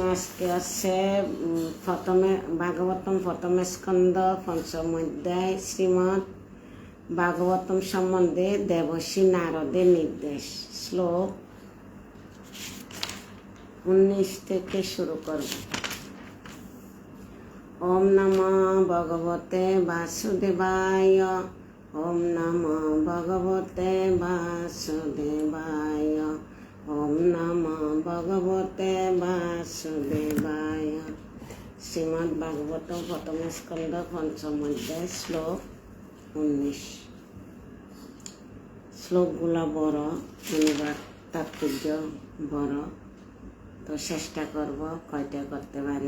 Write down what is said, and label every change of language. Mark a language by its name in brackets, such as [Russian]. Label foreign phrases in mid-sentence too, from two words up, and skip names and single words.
[Bangla] আজকে আছে প্রথমে ভাগবতম প্রথম স্কন্ধ পঞ্চম অধ্যায় শ্রীমদ্ ভাগবতম সম্বন্ধে দেবর্ষি নারদের নির্দেশ। শ্লোক 19 থেকে শুরু করব। [Sanskrit] ওম নমঃ ভগবতে বাসুদেবায়। ওম নমঃ ভগবতে বাসুদেবায়। ওম নমঃ ভগবতে বাসুদেবায়। [Bangla] শ্রীমদ্ ভাগবত প্রথম স্কন্ধ পঞ্চম অধ্যায় শ্লোক 19। শ্লোকগুলো বড়, অনুবাদ তাৎপর্য বড়, তো চেষ্টা করব কয়টা করতে পারি।